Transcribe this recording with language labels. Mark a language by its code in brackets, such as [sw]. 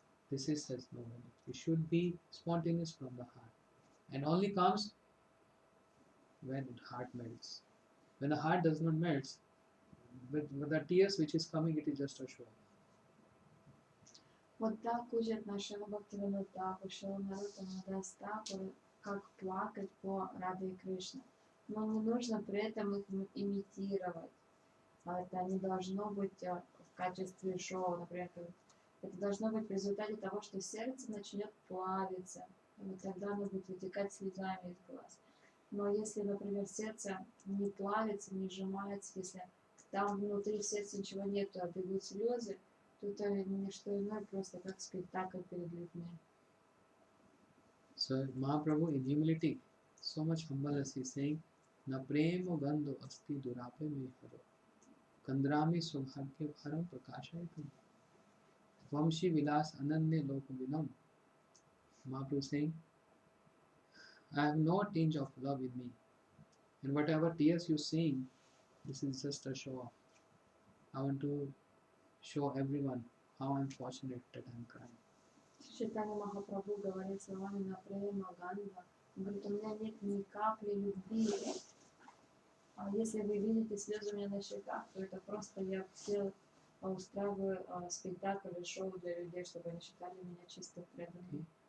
[en] This is such no value. It should be spontaneous from the heart, and only comes when heart melts. When the heart does not melt, with the tears which is coming, it is just a show. [ru] Вот так учат нашего Бхактивинода Тхакур, Шрила Нароттама Дас Тхакур, как плакать по Раде Кришне. Но не нужно при этом их имитировать. Это не должно быть в качестве шоу, например. Это должно быть в результате того, что сердце начнет плавиться. И вот тогда оно будет вытекать слезами из глаз. Но если, например, сердце не плавится, не сжимается, если там внутри в сердце ничего нету, а бегут слезы, то это не что иное, просто как спектакль перед людьми. [en] So Mahaprabhu in humility, so much humble as he is saying, [sa] Na premo gandho asti durape me haro, kandrami subhagya bharam prakashayatu, vamshi vilas ananya lokavinam. [en] Mahaprabhu is saying, I have no tinge of love in me, and whatever tears you sing, this is just a show off. I want to show everyone how I'm fortunate that I'm crying. [ru] Шрипад Махапрабху говорит словами на према Гандха. Он говорит, у меня нет ни капли любви. А если вы видите слезы у меня на щеках, то это просто я все устраиваю спектакль и шоу для людей, чтобы они считали меня чисто преданным.